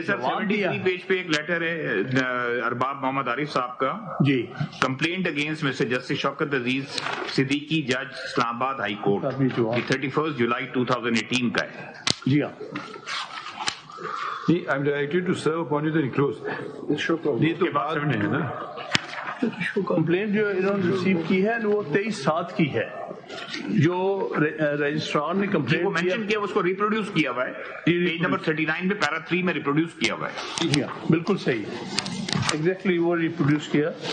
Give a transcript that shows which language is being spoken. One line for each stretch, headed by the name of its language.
Urdu: 73 page پہ ایک letter ہے ارباب محمد عارف صاحب کا. جی
English: complaint against mister justice
Urdu: Shaukat Aziz Siddiqui جج اسلام آباد ہائی کورٹ, 31 جولائی 2018 کا ہے. جی ہاں
English: I'm directed to serve upon you the enclosed.
Urdu: یہ تو بعد میں ہے نا. کمپلینٹ جو انہوں نے ریسیو کی ہے وہ 23/7 کی ہے. جو رجسٹرار نے کمپلینٹ مینشن کیا اس کو ریپروڈیوس کیا ہوا ہے, پیج نمبر 39 میں پیرا 3 میں ریپروڈیوس کیا ہوا ہے. جی ہاں بالکل صحیح, ایگزیکٹلی وہ ریپروڈیوس کیا.